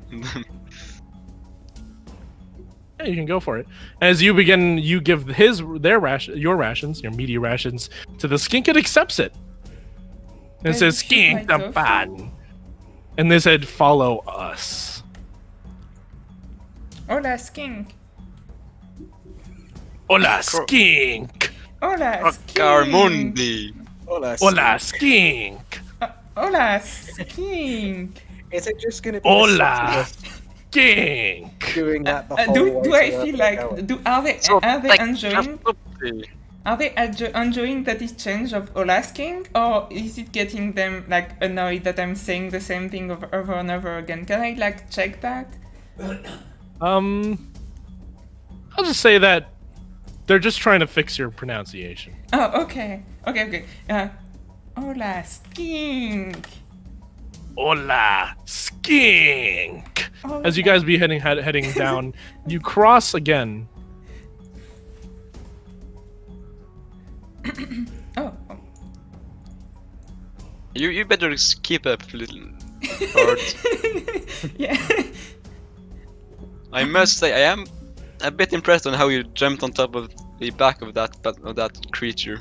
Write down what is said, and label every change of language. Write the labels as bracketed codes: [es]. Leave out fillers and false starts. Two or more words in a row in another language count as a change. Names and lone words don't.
[en] Yeah, you can go for it. As you begin, you give your rations, your meaty rations, to the skink. It accepts it. And it Can says, you shoot skink my the tofu? pan. And they said, follow us. Hola, skink. Hola, skink. Hola, skink. Carmundi. Hola, Hola, Steve. skink. Hola, skink. Is it just going to be Hola, skink. doing that the whole Do way I to feel where we're like going? are they enjoying enjoying that exchange of Hola, skink, or is it getting them like annoyed that I'm saying the same thing over and over again? Can I like check that? I'll just say that they're just trying to fix your pronunciation. Oh, okay. Hola, skink. Hola, skink. Hola. As you guys be heading down, you cross again. Oh. You better just keep up, little bird. Yeah. I must say, I am a bit impressed on how you jumped on top of the back of that creature.